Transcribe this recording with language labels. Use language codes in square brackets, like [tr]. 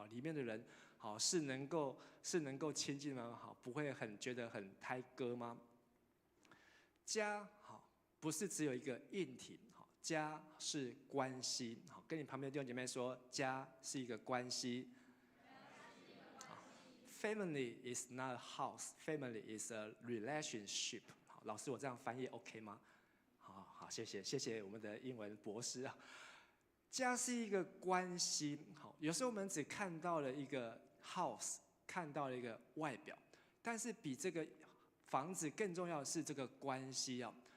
[zh] 里面的人是能够亲近吗？不会觉得很胎割吗？家不是只有一个硬体，家是关系。跟你旁边的弟兄姐妹说，家是一个关系。 [en] Family is not a house, family is a relationship。 [zh] 老师，我这样翻译 OK 吗？好，谢谢我们的英文博士啊。家是一个关系，有时候我们只看到了一个 house， 看到了一个外表，但是比这个房子更重要的是这个关系啊。